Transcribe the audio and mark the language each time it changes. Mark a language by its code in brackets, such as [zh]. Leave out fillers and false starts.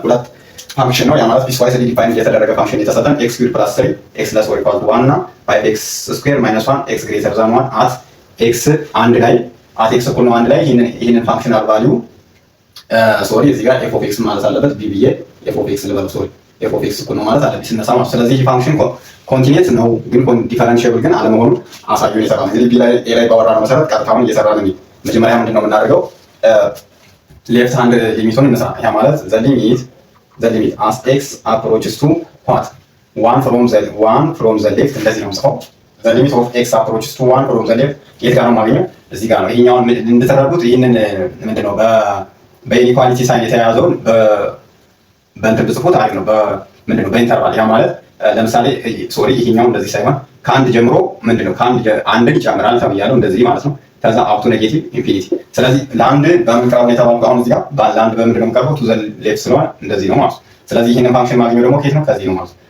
[am] ሁለት ፋንክሽን ነው። ያ ማለት ፒስዋይዝሊ ዲፋይንድ የተደረገ ፋንክሽን የተሰጠን [en] x squared plus 3 x less or equal to 1 እና 5x squared minus 1 x greater than 1 [am] at x አንድ ላይ at x እኩል ነው አንድ ላይ ይህንን ፋንክሽናል ቫልዩ ሶሪ እዚህ ጋር f of x ማለት አለበት ቢ ብዬ f of x ልበለው ሶሪ f of x እኩል ነው ማለት አለበት ሲነሳ ማለት። ስለዚህ ይህ ፋንክሽን ኮንቲኒየስ ነው ግን ዲፈረንሺየብል ግን አለመሆኑን አሳዩን ይሰራል። እንግዲህ ቢ ላይ ኤ ላይ ባወራነው መሰረት ቀጥታውን እየሰራን ነው። መጀመሪያ ምንድነው የምናደርገው? ሌፍት ሃንድ ሊሚቱን እንስራ። ያ ማለት [en] the limit as x approaches to what 1 from the left [am] እንደዚህ ነው የምጽፈው። [en] the limit of x approaches to 1 from the left [am] የት ጋር ነው የማገኘው? እዚህ ጋር ነው። ይሄኛውን እንድትረዱት ይሄንን ምንድነው በኢኒኳሊቲ ሳይን የተያያዘውን በእንትን ብጽፉት አሪፍ ነው። ምንድነው በኢንተርቫል ያ ማለት ለምሳሌ ሶሪ ይሄኛው እንደዚህ ሳይሆን ከአንድ ጀምሮ ምንድነው አንድን ይጨምራል ተብያለሁ እንደዚህ ማለት ነው። ከዛ አፕ ቱ ኔጌቲቭ ኢንፊኒቲ። ስለዚህ ለአንድ በምንቀርበው ሁኔታ ባልኩ አሁን እዚህ ጋር ለአንድ በምንድነው የምንቀርበው ቱ ዘ ሌፍት ስለሆነ እንደዚህ ነው ማለት ነው። ስለዚህ ይሄንን ፋንክሽን ማግኘው ደግሞ ከየት ነው? ከዚህ ነው ማለት ነው።